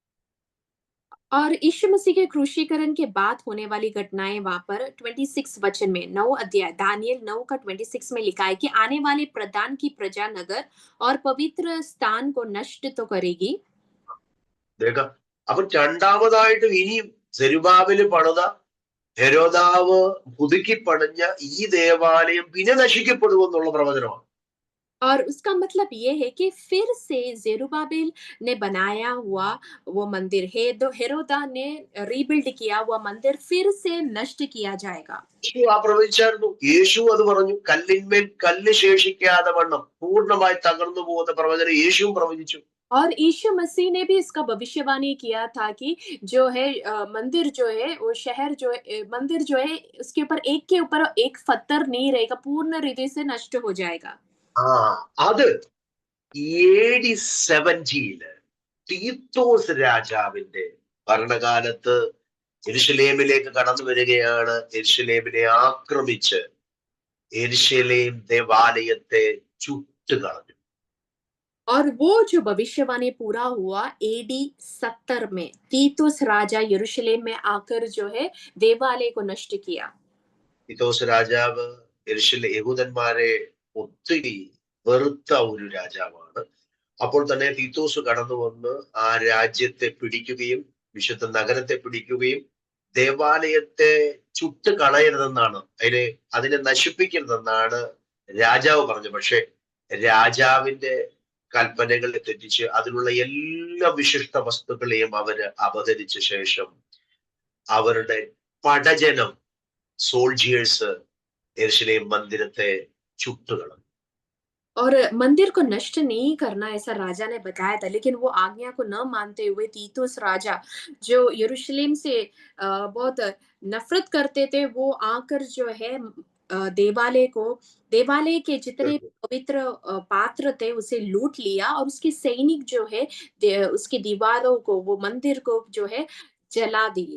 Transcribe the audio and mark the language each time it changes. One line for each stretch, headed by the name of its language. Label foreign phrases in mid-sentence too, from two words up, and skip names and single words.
Hindi: और यीशु मसीह के क्रूशीकरण के बाद होने वाली घटनाएं वहां पर 26 वचन में 9 अध्याय दानियल 9 का 26 में लिखा है कि आने वाले प्रधान की प्रजा नगर और पवित्र स्थान को नष्ट तो करेगी.
Malayalam: അപ്പൊ രണ്ടാമതായിട്ട് ഇനിയും സെരുബാബേല് പണിത ഹെരോദാവ് പുതുക്കി പണിഞ്ഞ ഈ ദേവാലയം പിന്നെ നശിക്കപ്പെടുമെന്നുള്ള പ്രവചനമാണ്.
Hindi: और उसका मतलब ये है कि फिर से जेरुब्बाबेल ने बनाया हुआ वो मंदिर है, हेरोदा ने रीबिल्ड किया हुआ मंदिर फिर से नष्ट किया जाएगा.
Malayalam: ആ പ്രവചിച്ചായിരുന്നു. യേശു അത് പറഞ്ഞു, കല്ലിന്മേൽ കല്ല് ശേഷിക്കാതെ വണ്ണം പൂർണ്ണമായി തകർന്നു പോകുന്ന പ്രവചനം യേശുവും പ്രവചിച്ചു.
Hindi: और यीशु मसीह ने भी इसका भविष्यवाणी किया था कि जो है मंदिर जो है वो शहर जो है मंदिर जो है उसके ऊपर एक पत्थर नहीं रहेगा, पूर्ण रीति से नष्ट हो जाएगा.
Malayalam: അത് AD 70 തീത്തോസ് രാജാവിന്റെ ഭരണകാലത്ത് യെരുശലേമിലേക്ക് കടന്നു വരികയാണ്. യെരുശലേമിനെ ആക്രമിച്ച് യെരുശലേം ദേവാലയത്തെ ചുട്ടുകളഞ്ഞു.
Hindi: और वो जो भविष्यवाणी पूरा हुआ AD 70 में तीतुस राजा यरूशलेम में आकर जो है देवालय को नष्ट किया.
Malayalam: തീത്തോസ് രാജാവ് യഹൂദന്മാരെ ഒത്തിരി വെറുത്ത ഒരു രാജാവാണ്. അപ്പോൾ തന്നെ തീത്തോസ് കടന്നു വന്ന് ആ രാജ്യത്തെ പിടിക്കുകയും വിശുദ്ധ നഗരത്തെ പിടിക്കുകയും ദേവാലയത്തെ ചുട്ട് കളയരുതെന്നാണ്, അതിനെ നശിപ്പിക്കരുതെന്നാണ് രാജാവ് പറഞ്ഞത്. പക്ഷെ രാജാവിന്റെ കൽപ്പനകളെ തെറ്റിച്ച് അതിലുള്ള എല്ലാ വിശിഷ്ട വസ്തുക്കളെയും അവര് അപഹരിച്ച ശേഷം അവരുടെ പടജനം സോൾജിയേഴ്സ് യെരുശലേം മന്ദിരത്തെ ചുട്ടുകളഞ്ഞു.
Hindi: और मंदिर को नष्ट नहीं करना ऐसा राजा ने बताया था, लेकिन वो आज्ञा को न मानते हुए तीतुस राजा जो यरूशलेम से बहुत नफरत करते थे, वो आकर जो है देवालय के जितने पवित्र पात्र थे उसे लूट लिया और उसके सैनिक जो है उसकी दीवारों को, वो मंदिर को जो है जला दिए.